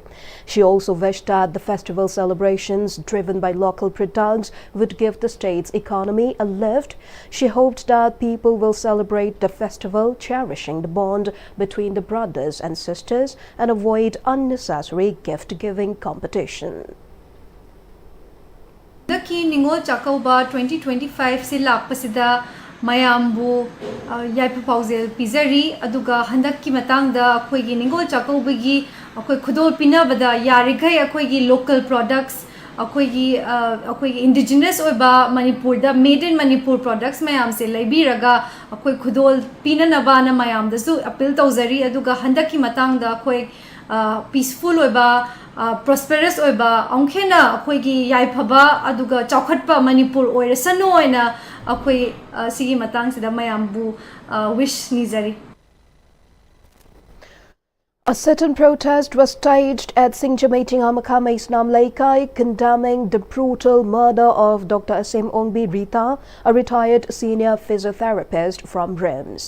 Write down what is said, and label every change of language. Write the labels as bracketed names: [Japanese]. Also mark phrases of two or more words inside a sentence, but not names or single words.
[English] She also wished that the festival celebrations driven by local products would give the state's economy a lift. She hoped that people will celebrate the festival cherishing the bond between the brothers and sisters and avoid unnecessary gift-giving competition. [Manipuri] The Ningol Sakoba 2025 se lapasida mayambu yaipu pauzel pizari aduga handakki matangda akoigi Ningol Sakoba gi akoi khudol pinabada yarigai akoigi [English] local products [Manipuri] अखोई indigenous ओइबा Manipur da [English] made in Manipur products [Manipuri] mayam se leibiraga अखोई खुदोल पीननबा ना mayam दसु appeal तौजरी अदुगा हंदकी मतंग दा अखोई peaceful ओइबा prosperous ओइबा अंखेना अखोई की याइफबा अदुगा चौखटपा Manipur ओइरसनो ओइना अखोई सिगी मतंग सिदा mayam bu wish nizari. [English] A sit-in protest was staged at Singjamating Amakame Islam Laikai condemning the brutal murder of Dr. Asim Ongbi Rita, a retired senior physiotherapist from RIMS.